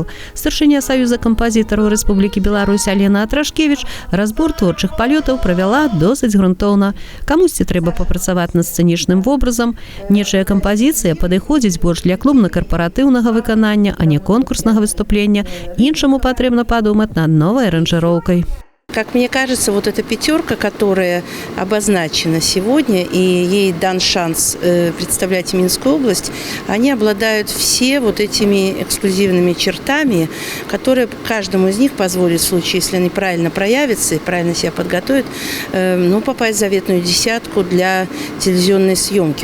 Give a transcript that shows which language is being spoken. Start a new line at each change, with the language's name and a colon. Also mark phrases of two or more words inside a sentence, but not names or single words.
Belarusian: Старшыня Саюза кампазітараў Рэспублікі Беларусь Алена Атрашкевіч разбор творчых палётаў правяла досыць грунтоўна. Камусьці трэба папрацаваць над сцэнічным вобразам. Нечая кампазіцыя падыходзіць больш для клубна-карпаратыўнага выканання, а не конкурснага выступлення. Іншаму патрэбна
Russian: подумать над новой аранжировкой. Как мне кажется, вот эта пятерка, которая обозначена сегодня, и ей дан шанс представлять Минскую область, они обладают все вот этими эксклюзивными чертами, которые каждому из них позволят, в случае, если они правильно проявятся и правильно себя подготовят, попасть в заветную десятку для телевизионной съемки.